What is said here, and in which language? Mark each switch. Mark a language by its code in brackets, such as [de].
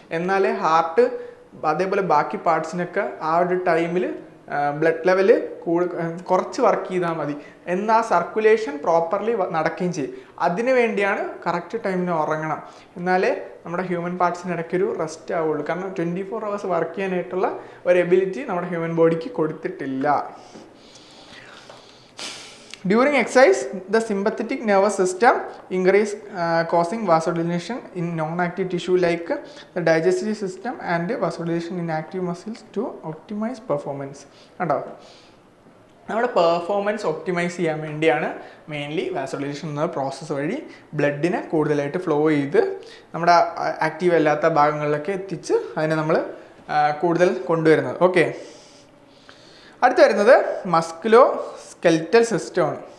[ml] എന്നാലേ ഹാർട്ട് അതേപോലെ ബാക്കി പാർട്സിനൊക്കെ ആ ഒരു ടൈമിൽ ബ്ലഡ് ലെവല് കുറച്ച് വർക്ക് ചെയ്താൽ മതി, എന്നാൽ സർക്കുലേഷൻ പ്രോപ്പർലി നടക്കുകയും ചെയ്യും. അതിനു വേണ്ടിയാണ് കറക്റ്റ് ടൈമിന് ഉറങ്ങണം. എന്നാലേ നമ്മുടെ ഹ്യൂമൻ പാർട്സിന് ഇടയ്ക്കൊരു റെസ്റ്റ് ആവുള്ളൂ. കാരണം 24 hours വർക്ക് ചെയ്യാനായിട്ടുള്ള ഒരു എബിലിറ്റി നമ്മുടെ ഹ്യൂമൻ ബോഡിക്ക് കൊടുത്തിട്ടില്ല. [en] During exercise, the sympathetic nervous system increase, causing vasodilation in non-active tissue like the digestive system and vasodilation in active muscles to optimize performance. [ml] കണ്ടോ, നമ്മുടെ പെർഫോമൻസ് ഒപ്റ്റിമൈസ് ചെയ്യാൻ വേണ്ടിയാണ് മെയിൻലി വാസോഡിലേഷൻ എന്ന പ്രോസസ്സ് വഴി ബ്ലഡിനെ കൂടുതലായിട്ട് ഫ്ലോ ചെയ്ത് നമ്മുടെ ആക്റ്റീവ് അല്ലാത്ത ഭാഗങ്ങളിലൊക്കെ എത്തിച്ച് അതിനെ നമ്മൾ കൂടുതൽ കൊണ്ടുവരുന്നത്. ഓക്കെ, അടുത്ത് വരുന്നത് മസ്കുലോ സ്കെൽറ്റൽ സിസ്റ്റമാണ്.